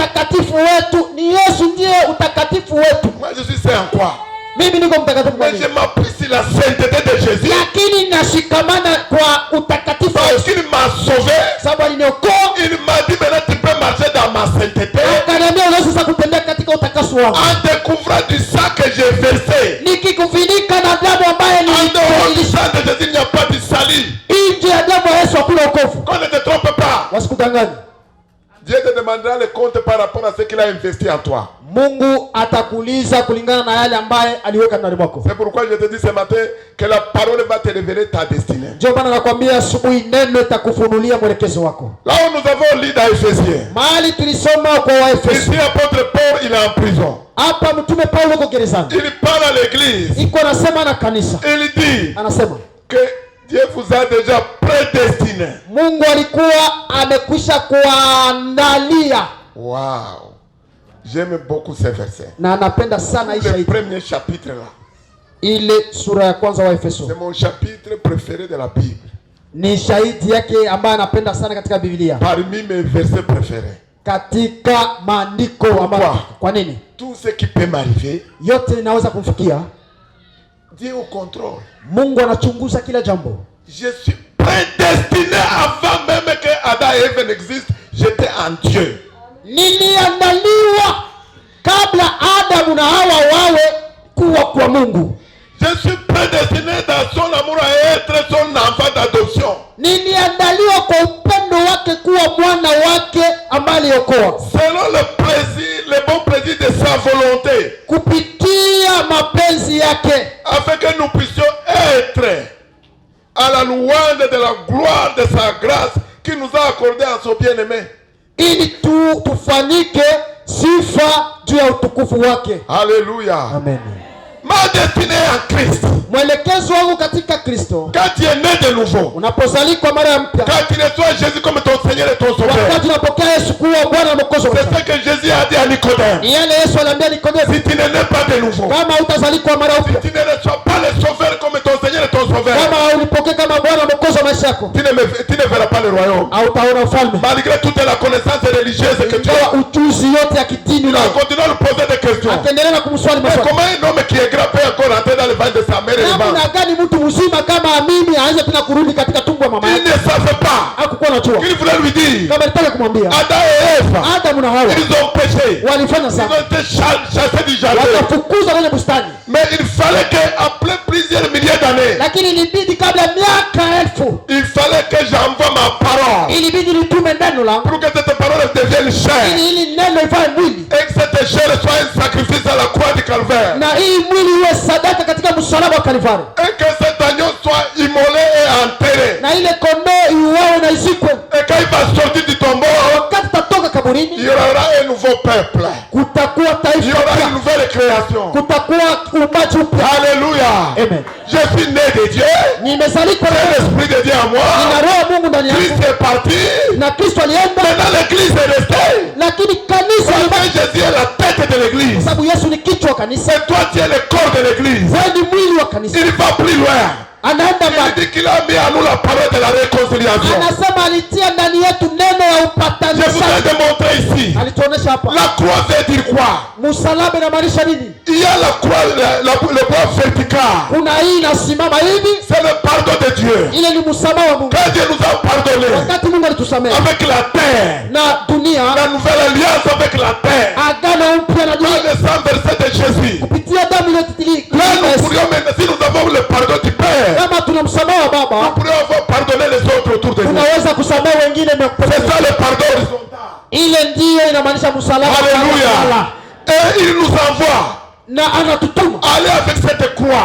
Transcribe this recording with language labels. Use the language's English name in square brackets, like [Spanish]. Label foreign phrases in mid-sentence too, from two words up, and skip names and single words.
[Swahili] utakatifu wetu, ni Yesu ndiye utakatifu wetu. [French] Moi je suis saint en quoi? [Swahili] Mimi niko mtakatifu kwa [French] Mais [Swahili] nini? [French] je m'appuie sur la sainteté de Jésus. [Swahili] Lakini nashikamana kwa utakatifu wa [French] Parce [Swahili] Yesu. [French] qu'il m'a sauvé. [Swahili] Sababu aliniokoa. [French] Il m'a dit maintenant tu peux marcher dans ma sainteté. [Swahili] Akaniambia unaweza sasa kutembea katika utakaso wangu. [French] En découvrant du sang que j'ai versé. [Swahili] Nikikufunika na damu ambayo [French] En dehors du sang de Jésus, il n'y a pas de salut. [Swahili] nje ya damu ya Yesu hakuna wokovu. [French] Qu'on ne te trompe pas. [Swahili] Wasikudanganye. [French] Dieu te demandera le compte par rapport à ce qu'il a investi en toi. [Swahili] Mungu atakuuliza kulingana na yale ambaye aliweka ndani mwako. [French] C'est pourquoi je te dis ce matin que la parole va te révéler ta destinée. [Swahili] Ndio maana nakwambia asubuhi neno itakufunulia mwelekezo wako. [French] Là où nous avons lu dans Ephésiens. [Swahili] Mahali tulisoma kwa Waefeso. [French] Ici apôtre Paul il est en prison. [Swahili] Hapa mtume Paulo yuko gerezani. [French] Il parle à l'église. [Swahili] Iko anasema na kanisa. [French] Il dit [Swahili] Anasema [French] que Dieu vous a déjà prédestiné. [Swahili] Mungu alikuwa amekwisha kuandalia. Wow. [French] J'aime beaucoup ces versets. [Swahili] Na anapenda sana hii [French] Le [Swahili] shahidi. [French] premier chapitre là. [Swahili] Ile sura ya kwanza wa Efeso. [French] C'est mon chapitre préféré de la Bible. [Swahili] Ni shahidi yake ambaye anapenda sana katika Biblia. [French] Parmi mes versets préférés. [Swahili] Katika maandiko ambayo. Kwa nini? [French] Tout ce qui peut m'arriver, [Swahili] yote inaweza kumfikia. [French] Dieu au contrôle. [Swahili] Mungu anachunguza kila jambo. [French] Je suis prédestiné avant même que Adam et Ève n'existent. J'étais en Dieu. [Swahili] Niliandaliwa kabla Adamu na Hawa wawe kuwa kwa Mungu. [French] Je suis prédestiné dans son amour à être son enfant d'adoption. [Swahili] Niliandaliwa kwa upendo wake kuwa mwana wake ambaye aliokoa. [French] Selon le bon plaisir de sa volonté. [Swahili] Kupitia mapenzi yake. [French] Afin que nous puissions être à la louange de la gloire de sa grâce qui nous a accordé en son bien-aimé. [Swahili] Ili tufanyike sifa juu ya utukufu wake. [French] Alléluia. Amen. Ma destinée en Christ. [Swahili] Mwelekezo wangu katika Kristo. [French] Quand tu es né de nouveau. [Swahili] Unapozaliwa mara mpya. [French] Quand tu reçois Jésus comme ton Seigneur et ton Sauveur. [Swahili] Wakati unapokea Yesu kuwa Bwana na Mwokozi wako. [French] C'est ce que Jésus a dit à Nicodème. [Swahili] Ni yale Yesu aliambia Nikodemo. [French] Si tu ne nais pas de nouveau. [Swahili] Kama utazaliwa mara mpya. [French] Si tu ne reçois pas le Sauveur comme ton Seigneur et ton Sauveur. [Swahili] Kama ulipokea kama Bwana na Mwokozi wa maisha yako. [French] Tu ne verras pas le royaume. [Swahili] Hautaona ufalme. [French] Malgré toute la connaissance religieuse que tu as. [Swahili] Ujuzi yote ya kidini [French] na continue à lui poser des questions. [Swahili] Akaendelea na kumswali maswali. [French] Comment un homme qui est grand peut encore entrer dans le ventre de sa mère et [Swahili] namna gani mtu mzima kama mimi aanze tena kurudi katika tumbo ya mama yake? [French] Il ne savait pas. [Swahili] Hakukuwa anajua. [French] Il voulait lui dire. [Swahili] Kama alitaka kumwambia. [French] Adam et Ève. [Swahili] Adamu na Hawa. [French] Ils ont péché. [Swahili] Walifanya [French] Ils [Swahili] sana. [French] ont été chassés du jardin. [Swahili] Wakafukuzwa kwenye bustani. [French] Mais il fallait qu'après plusieurs milliers d'années. [Swahili] Lakini ilibidi kabla miaka elfu. [French] Il fallait que j'envoie ma parole. [Swahili] Ilibidi nitume neno langu. [French] Pour que cette parole devienne chair. [Swahili] Ili neno ivae mwili. [French] Et que cette chair soit un sacrifice à la croix du Calvaire. [Swahili] Na hii mwili iwe sadaka katika msalaba wa Kalvari. [French] Et que cet agneau soit immolé et enterré. [Swahili] Na ile kondoo iuawe na izikwe. [French] Et quand il va sortir du tombeau, [Swahili] wakati tatoka kaburini, [French] il y aura un nouveau peuple. [Swahili] Kutakuwa taifa. [French] Il y aura une nouvelle création. [Swahili] Kutakuwa uumbaji mpya. [French] Alléluia. Amen. Je suis né de Dieu. [Swahili] Nimezaliwa [French] na l'esprit de Dieu en moi. [Swahili] Nina roho Mungu ndani yangu. [French] Christ est parti. [Swahili] Na Kristo alienda. [French] Maintenant l'église est restée. [Swahili] Lakini kanisa libaki. [French] Jésus est la tête de l'église. [Swahili] Sababu Yesu ni kichwa kanisa. [French] Et toi tu es le corps de l'église. [Swahili] Wewe ni mwili wa kanisa. [French] Il va plus loin. [Swahili] Anaenda mbali. [French] Il dit qu'il a mis à nous la parole de la réconciliation. [Swahili] Anasema alitia ndani yetu neno ya upatanisho. [French] Je vous ai démontré ici. [Swahili] Alituonesha hapa. [French] La croix veut dire quoi? [Swahili] Msalaba inamaanisha nini? [French] Il y a la croix, le bois vertical. [Swahili] Kuna hii inasimama hivi. [French] C'est le pardon de Dieu. [Swahili] Ile ni msamaha wa Mungu. [French] Quand Dieu nous a pardonné. [Swahili] Wakati Mungu alitusamehe. [French] Avec la terre. [Swahili] Na dunia. [French] La nouvelle alliance avec la terre. [Swahili] Agano mpya na dunia. [French] Dans le sang versé de Jésus. [Swahili] Kupitia damu iliyotiririka. [French] Là nous pourrions maintenant, si nous avons le pardon du Père. [Swahili] Kama tuna msamaha wa Baba. [French] Nous pourrions avoir pardonné les autres autour de nous. [Swahili] Tunaweza kusamehe wengine na [French] c'est ça le pardon horizontal. [Swahili] Ile ndiyo inamaanisha msalaba. [French] Alléluia. Et il nous envoie. [Swahili] Na anatutuma. [French] Aller avec cette croix.